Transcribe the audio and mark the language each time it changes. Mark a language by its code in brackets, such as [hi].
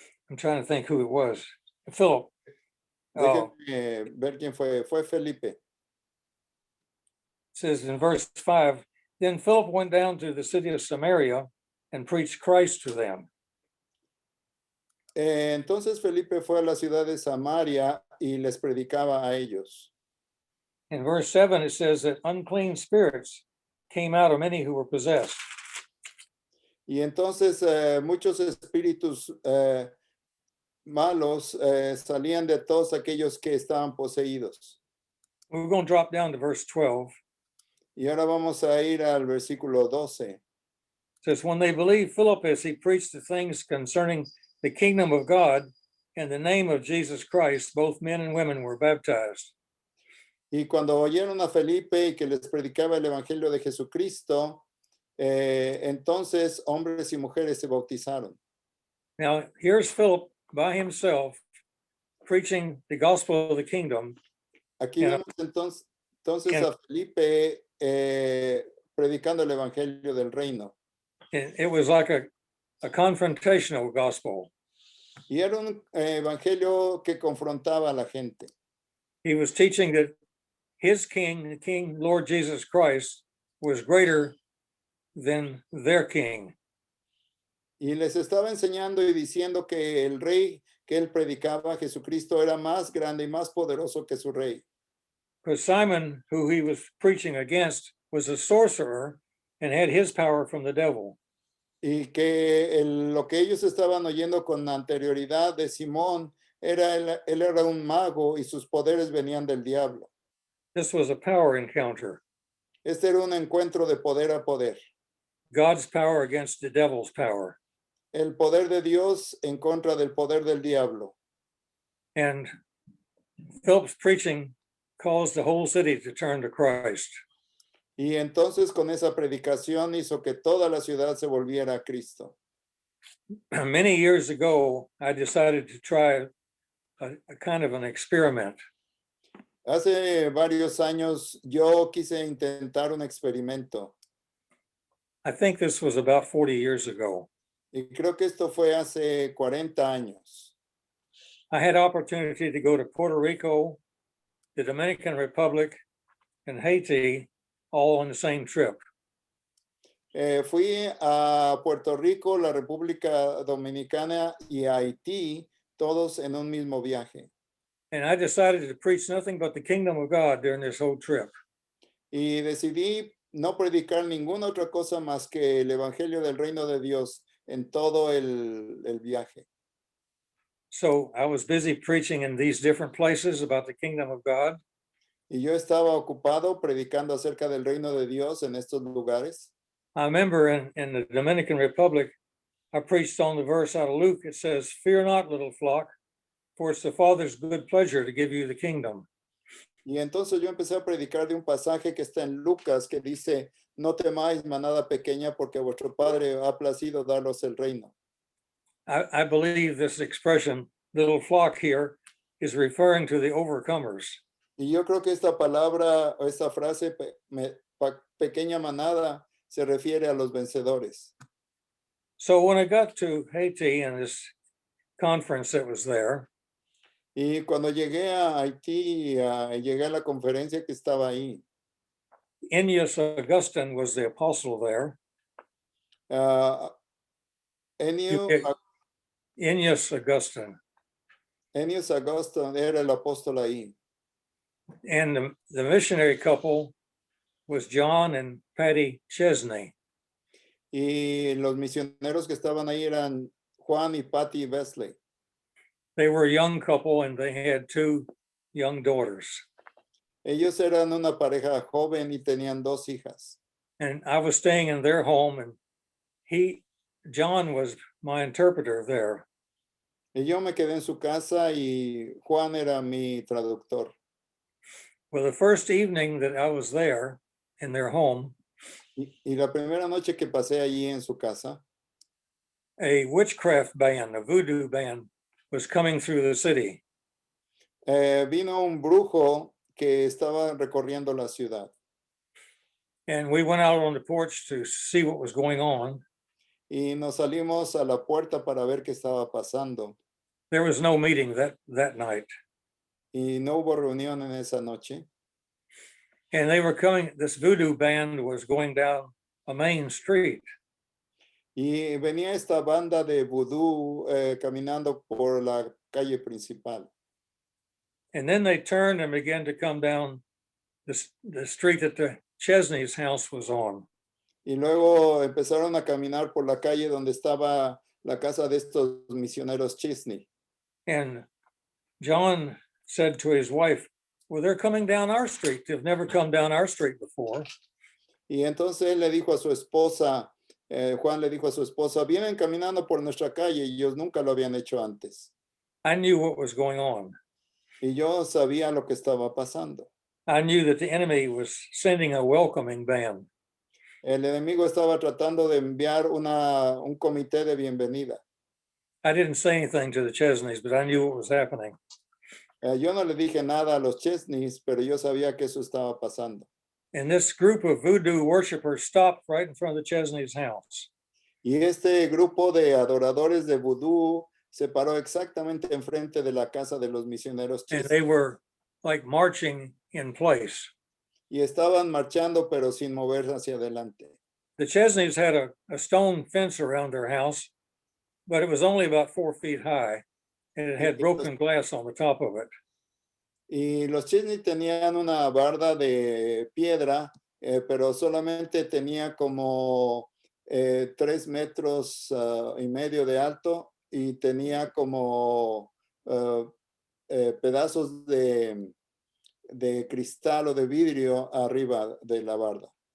[en] I'm trying to think who it was. Philip. [es] déjenme ver quién fue. Fue Felipe. [en] Says in verse 5, then Philip went down to the city of Samaria and preached Christ to them. [es] Entonces Felipe fue a la ciudad de Samaria y les predicaba a ellos. [en] In verse 7, it says that unclean spirits came out of many who were possessed. [es] Y entonces muchos espíritus malos salían de todos aquellos que estaban poseídos. [en] We're going to drop down to verse 12. [es] Y ahora vamos a ir al versículo 12. [en] It says, when they believed Philip as he preached the things concerning the kingdom of God in the name of Jesus Christ, both men and women were baptized. [es] Y cuando oyeron a Felipe y que les predicaba el evangelio de Jesucristo, entonces hombres y mujeres se bautizaron. [en] Now, here's Philip by himself preaching the gospel of the kingdom. [es] Aquí Yeah. vemos entonces Yeah. a Felipe predicando el evangelio del reino. [en] It was like a confrontational gospel. [es] Y era un evangelio que confrontaba a la gente. [en] He was teaching that his king, the King Lord Jesus Christ, was greater than their king. [es] Y les estaba enseñando y diciendo que el rey que él predicaba, Jesucristo, era más grande y más poderoso que su rey. [en] Because Simon, who he was preaching against, was a sorcerer and had his power from the devil. [es] Y que lo que ellos estaban oyendo con anterioridad de Simón, él era un mago y sus poderes venían del diablo. [en] This was a power encounter. [es] Este era un encuentro de poder a poder. [en] God's power against the devil's power. [es] El poder de Dios en contra del poder del diablo. [en] And Philip's preaching caused the whole city to turn to Christ. [es] Y entonces con esa predicación hizo que toda la ciudad se volviera a Cristo. [en] Many years ago, I decided to try a kind of an experiment. [es] Hace varios años yo quise intentar un experimento [en] I think this was about 40 years ago. [es] y creo que esto fue hace 40 años. [en] I had opportunity to go to Puerto Rico, the Dominican Republic, and Haiti all on the same trip. [es] Fui a Puerto Rico, la República Dominicana y a Haití, todos en un mismo viaje. [en] And I decided to preach nothing but the kingdom of God during this whole trip. [es] Y decidí no predicar ninguna otra cosa más que el Evangelio del Reino de Dios en todo el viaje. [en] So I was busy preaching in these different places about the kingdom of God. [es] Y yo estaba ocupado predicando acerca del reino de Dios en estos lugares. [en] I remember in the Dominican Republic, I preached on the verse out of Luke. It says, "Fear not, little flock, for it's the Father's good pleasure to give you the kingdom." [es] Y entonces yo empecé a predicar de un pasaje que está en Lucas que dice, no temáis manada pequeña porque a vuestro Padre ha placido daros el reino. [en] I believe this expression, little flock here, is referring to the overcomers. [es] Y yo creo que esta palabra o esta frase, pequeña manada, se refiere a los vencedores. [en] So when I got to Haiti and this conference that was there, [es] Y cuando llegué a Haití, llegué a la conferencia que estaba ahí. [en] Ennius Augustine was the apostle there. [es] Ennius [en] Okay. Ennius Augustine. [es] Augustine era el apóstol ahí. [en] And the missionary couple was John and Patty Chesney. [es] Y los misioneros que estaban ahí eran Juan y Patty Wesley. [en] They were a young couple and they had 2 young daughters. [es] Ellos eran una pareja joven y tenían 2 hijas. [en] And I was staying in their home, and John was my interpreter there. [es] Y yo me quedé en su casa y Juan era mi traductor. [en] Well, the first evening that I was there in their home, [es] Y la primera noche que pasé allí en su casa, [en] a witchcraft band, a voodoo band, was coming through the city. [es] vino un brujo que estaba recorriendo la ciudad. [en] And we went out on the porch to see what was going on. [es] Y nos salimos a la puerta para ver qué estaba pasando. [en] There was no meeting that night. [es] Y no hubo reunión en esa noche. [en] And they were this voodoo band was going down a main street. [es] Y venía esta banda de vudú caminando por la calle principal. [en] And then they turned and began to come down the street that the Chesney's house was on. [es] Y luego empezaron a caminar por la calle donde estaba la casa de estos misioneros Chesney. [en] And John said to his wife, "Well, they're coming down our street. They've never come down our street before." [es] Y entonces él le dijo a su esposa, Juan le dijo a su esposa, vienen caminando por nuestra calle y ellos nunca lo habían hecho antes. [en] I knew what was going on. [es] Y yo sabía lo que estaba pasando. [en] I knew that the enemy was sending a welcoming band. [es] El enemigo estaba tratando de enviar un comité de bienvenida. [en] I didn't say anything to the Chesneys, but I knew what was happening. [es] Yo no le dije nada a los Chesneys, pero yo sabía que eso estaba pasando. [en] And this group of voodoo worshipers stopped right in front of the Chesney's house. [es] Y este grupo de adoradores de vudú se paró exactamente enfrente de la casa de los misioneros [en] And [es] Chesney. [en] they were like marching in place. [es] Y estaban marchando pero sin moverse hacia adelante. [en] The Chesneys had a stone fence around their house, but it was only about 4 feet high, and it had broken glass on the top of it. [es] Y los Chesney tenían una barda de piedra, pero solamente tenía como 3 metros y medio de alto y tenía como pedazos de cristal o de vidrio arriba de la barda,